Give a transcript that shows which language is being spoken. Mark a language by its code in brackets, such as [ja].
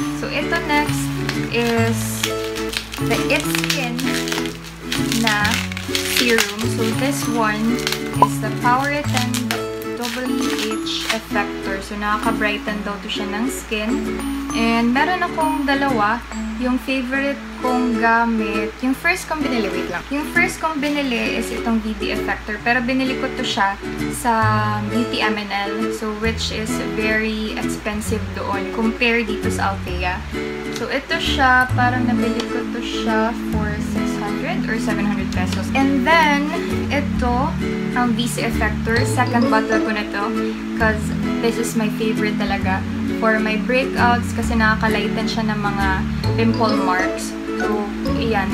[tl] So, ito next is the It's Skin na serum. [en] So, this one is the Power It and WH Effector. [tl] So, nakaka-brighten daw to siya ng skin. And meron akong dalawa. Yung favorite kong gamit, yung first kong binili, wait lang. Yung first kong binili is itong BB Effector. Pero binili ko to siya sa Beauty M&L. [en] So, which is very expensive doon compared dito sa Althea. [tl] So, ito siya, parang nabili ko to siya for 600 or 700 pesos. And then, ito, ang BC Effector. [en] Second bottle ko na to because this is my favorite talaga for my breakouts [tl] kasi nakakalighten siya ng mga [en] pimple marks. So, iyan.